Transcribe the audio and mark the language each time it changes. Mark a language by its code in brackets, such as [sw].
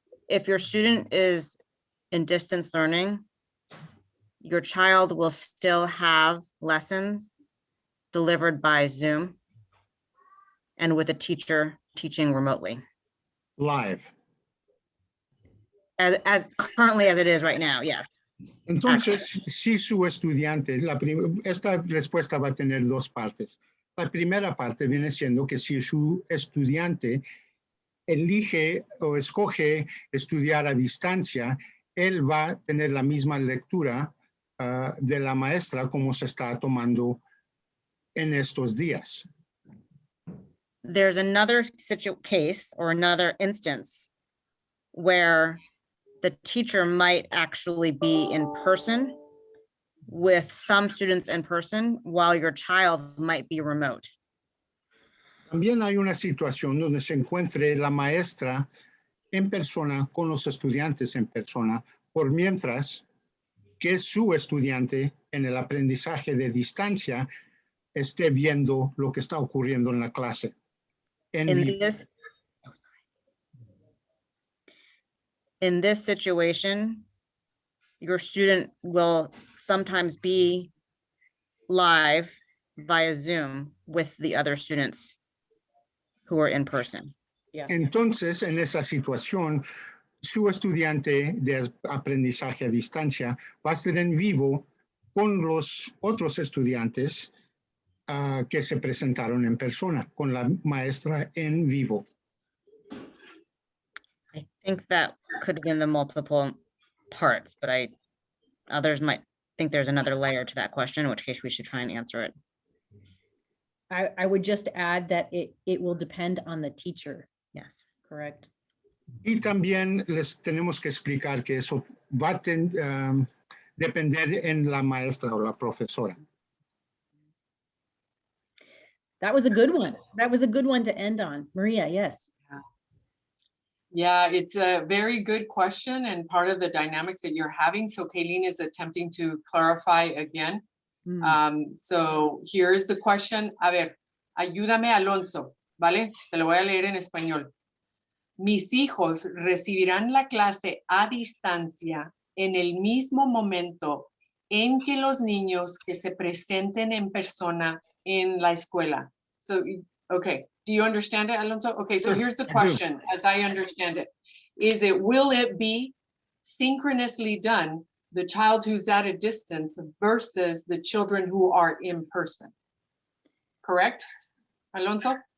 [en] if your student is in distance learning, your child will still have lessons delivered by Zoom and with a teacher teaching remotely, Live. as currently as it is right now, yes. [es] Entonces, si su estudiante, esta respuesta va a tener dos partes. La primera parte viene siendo que si su estudiante elige o escoge estudiar a distancia, él va a tener la misma lectura de la maestra como se está tomando en estos días. [en] There's another case or another instance where the teacher might actually be in person with some students in person while your child might be remote. [es] También hay una situación donde se encuentre la maestra en persona con los estudiantes en persona, por mientras que su estudiante en el aprendizaje de distancia esté viendo lo que está ocurriendo en la clase. [en] In this situation, your student will sometimes be live via Zoom with the other students who are in person. Yeah. [es] Entonces, en esa situación, su estudiante de aprendizaje a distancia va a estar en vivo con los otros estudiantes que se presentaron en persona, con la maestra en vivo. [en] I think that could have been the multiple parts, but others might think there's another layer to that question, in which case we should try and answer it. I would just add that it will depend on the teacher. Yes. Correct. [es] Y también les tenemos que explicar que eso va a depender en la maestra o la profesora. [en] That was a good one. That was a good one to end on. Maria, yes. Yeah, it's a very good question and part of the dynamics that you're having. So Kayleen is attempting to clarify again. So here's the question. [es] A ver, ayúdame, Alonso, ¿vale? Te lo voy a leer en español. Mis hijos recibirán la clase a distancia en el mismo momento en que los niños que se presenten en persona en la escuela. [en] So, okay, do you understand it, Alonso? Okay, so here's the question, as I understand it. Will it be synchronously done, the child who's at a distance versus the children who are in person? Correct, Alonso?